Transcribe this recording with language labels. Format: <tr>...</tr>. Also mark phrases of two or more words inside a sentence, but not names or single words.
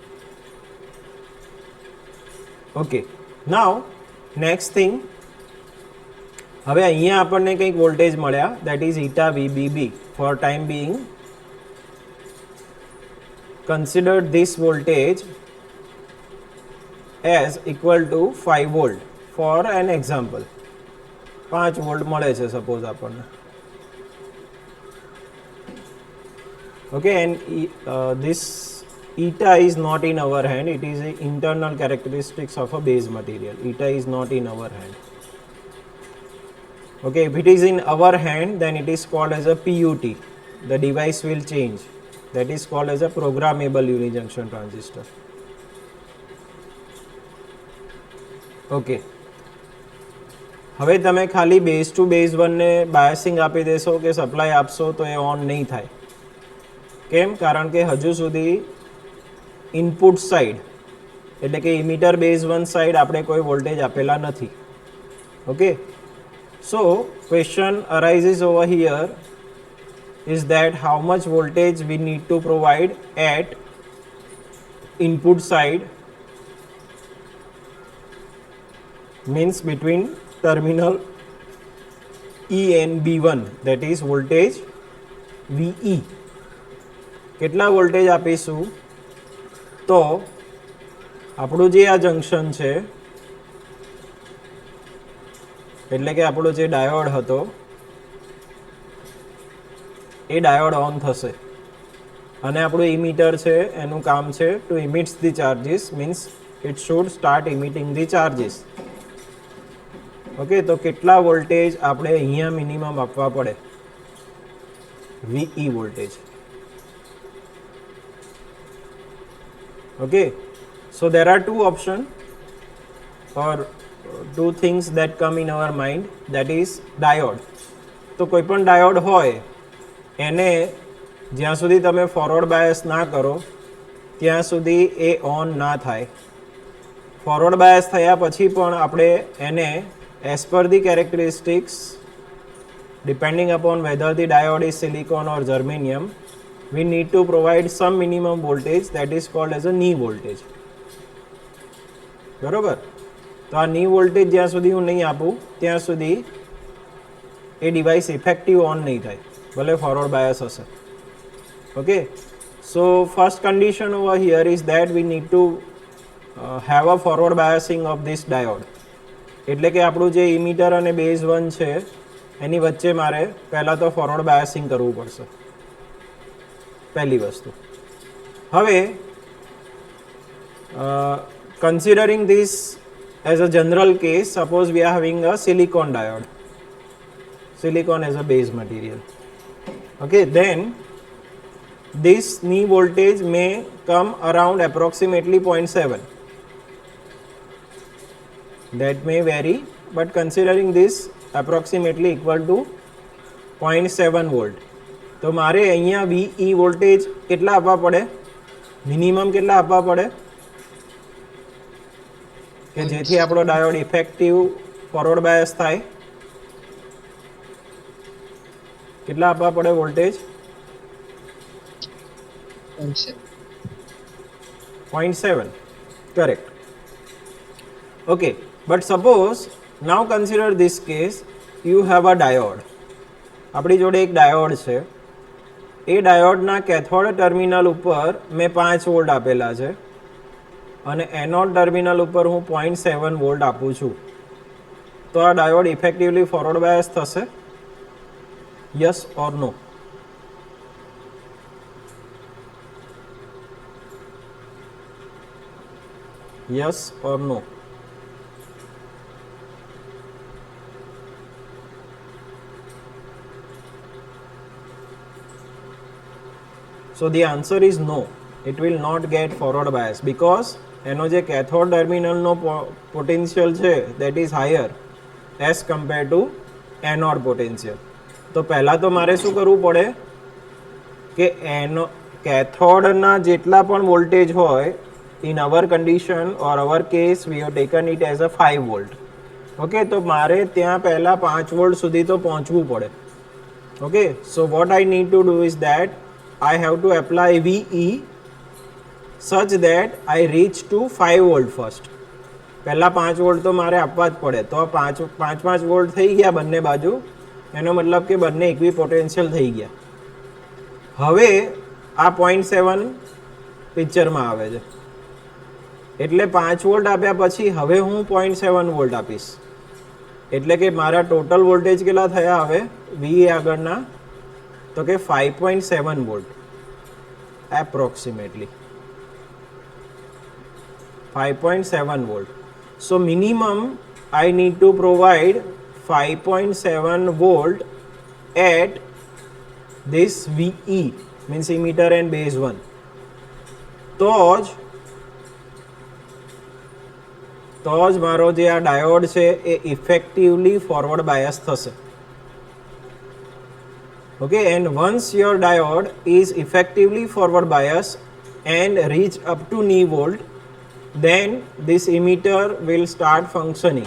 <en>Okay, now next thing,</en> <gu>હવે અહીંયા આપણને કંઈક વોલ્ટેજ મળ્યા,</gu> <en>that is eta VBB. For time being consider this voltage as equal to 5 volt for an example.</en> <gu>5 વોલ્ટ મળે છે સપોઝ આપણને.</gu> <en>Okay, and this eta is not in our hand, it is the internal characteristics of a base material. Eta is not in our hand. Okay, if it is in our hand, then it is called as a PUT. The device will change. That is called as a programmable unijunction transistor. Okay.</en> <gu>હવે તમે ખાલી</gu> <en>base to base 1</en> <gu>ને બાયસિંગ આપી દેશો કે સપ્લાય આપશો તો એ ઓન નહીં થાય. કેમ? કારણ કે હજુ સુધી</gu> <en>input side</en> <gu>એટલે કે</gu> <en>emitter base 1 side</en> <gu>આપણે કોઈ વોલ્ટેજ આપેલા નથી.</gu> <en>Okay, so question arises over here is that how much voltage we need to provide at input side, means between terminal E and B1, that is voltage VE.</en> <gu>કેટલા વોલ્ટેજ આપીશું? તો આપણું જે આ જંક્શન છે એટલે કે આપણો જે ડાયોડ હતો એ ડાયોડ ઓન થશે અને આપણું ઇમિટર છે એનું કામ છે</gu> <en>to emits the charges, means it should start emitting the charges.</en> <gu>ઓકે, તો કેટલા વોલ્ટેજ આપણે અહીંયા મિનિમમ આપવા પડે? VE વોલ્ટેજ.</gu> <en>Okay, so there are two options or two things that come in our mind, that is diode.</en> <gu>તો કોઈ પણ ડાયોડ હોય એને જ્યાં સુધી તમે</gu> <en>forward bias</en> <gu>ના કરો ત્યાં સુધી એ ઓન ના થાય.</gu> <en>forward bias</en> <gu>થયા પછી પણ આપણે એને</gu> <en>as per the characteristics depending upon whether the diode is silicon or germanium, we need to provide some minimum voltage that is called as a knee voltage.</en> <gu>બરોબર? તો આ</gu> <en>knee voltage</en> <gu>જ્યાં સુધી હું નહીં આપું ત્યાં સુધી એ ડિવાઇસ</gu> <en>effective on</en> <gu>નહીં થાય, ભલે</gu> <en>forward bias</en> <gu>હશે.</gu> <en>Okay, so first condition over here is that we need to have a forward biasing of this diode.</en> <gu>એટલે કે આપણું જે ઇમિટર અને બેઝ 1 છે એની વચ્ચે મારે પહેલાં તો</gu> <en>forward biasing</en> <gu>કરવું પડશે, પહેલી વસ્તુ.</gu> <en>હવે considering this as a general case, suppose we are having a silicon diode, silicon as a base material. Okay, then this knee voltage may come around approximately 0.7. That may vary, but considering this approximately equal to 0.7 volt.</en> <gu>તો મારે અહીંયા VE વોલ્ટેજ કેટલા આપવા પડે? મિનિમમ કેટલા આપવા પડે કે જેથી આપણો ડાયોડ</gu> <en>effective forward bias</en> <gu>થાય? કેટલા આપવા પડે વોલ્ટેજ? 0.7.</gu> <en>Correct. Okay, but suppose now consider this case, you have a diode.</en> <gu>આપણી જોડે એક ડાયોડ છે. એ ડાયોડના</gu> <en>cathode terminal</en> <gu>ઉપર મેં 5 વોલ્ટ આપેલા છે અને</gu> <en>anode terminal</en> <gu>ઉપર હું 0.7 વોલ્ટ આપું છું. તો આ ડાયોડ</gu> <en>effectively forward bias</en> <gu>થશે?</gu> <en>Yes or no? Yes or no? So the answer is no. It will not get forward bias because</en> <gu>એનો જે કેથોડ ટર્મિનલનો પોટેન્શિયલ છે</gu> <en>that is higher as compared to anode potential.</en> <gu>તો પહેલાં તો મારે શું કરવું પડે કે એનો કેથોડના જેટલા પણ વોલ્ટેજ હોય</gu> <en>in our condition or our case we have taken it as a 5 volt.</en> <gu>ઓકે, તો મારે ત્યાં પહેલાં 5 વોલ્ટ સુધી તો પહોંચવું પડે. ઓકે,</gu> <en>so what I need to do is that I have to apply VE such that I reach to 5 volt first.</en> <gu>પહેલાં 5 વોલ્ટ તો મારે આપવા જ પડે. તો 5 વોલ્ટ થઈ ગયા બંને બાજુ, એનો મતલબ કે બંને</gu> <en>equi potential</en> <gu>થઈ ગયા. હવે આ 0.7 પિક્ચરમાં આવે છે એટલે 5 વોલ્ટ આપ્યા પછી હવે હું 0.7 વોલ્ટ આપીશ એટલે કે મારા ટોટલ વોલ્ટેજ કેટલા થયા હવે VE આગળના? તો કે 5.7 વોલ્ટ</gu> <en>approximately 5.7 volt. So minimum I need to provide 5.7 volt at this VE means emitter and base 1.</en> <gu>તો જ મારો જે આ ડાયોડ છે એ</gu> <en>effectively forward bias</en> <gu>થશે.</gu> <en>Okay, and once your diode is effectively forward bias and reach up to knee volt, then this emitter will start functioning.</en>